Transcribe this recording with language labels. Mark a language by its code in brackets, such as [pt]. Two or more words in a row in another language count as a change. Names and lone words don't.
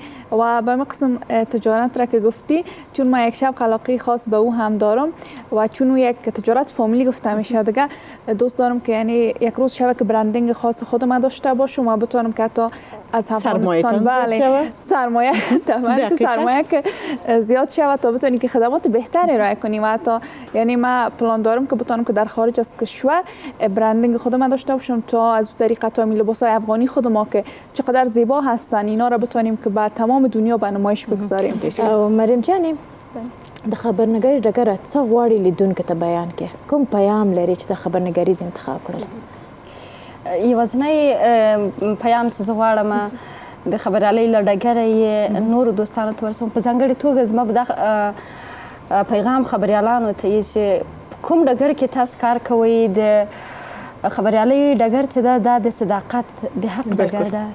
[fa] و به قسم تجارت را که گفتی، چون ما یک شب علاقه خاص به او هم دارم و چون یک تجارت فامیلی گفته میشه دیگه، دوست دارم که یعنی یک روز شب که برندینگ خاص خودم داشته باشم و بتونم که حتی از افغانستان سرمایه طبعا سرمایه که زیاد شود تا بتونی که خدمات بهتری ارائه کنیم. و حتی یعنی ما پلان دارم که بتونم که در خارج از کشور برندینگ خودم داشته باشم تا از طریق تا لباسای افغانی خودم که چقدر زیبا هستن اینا را بتونیم که با تمام دنیا به نمایش بگذاریم. [ps] او مریم جان د خبرنګاري ډګر څه غواړي لیدونکو ته بیان کې، کوم پیام لري چې د خبرنګاري د انتخاب کړل؟ یوازینی پیام چې زه غواړم د خبریالۍ له ډګره یې نورو دوستانو ته ورسوم، په ځانګړې توګه زما به دا پیغام خبریالانو ته یې چې کوم ډګر کې تاسو کار کوئ، د خبریالۍ ډګر چې ده دا د صداقت د حق ډګر ده.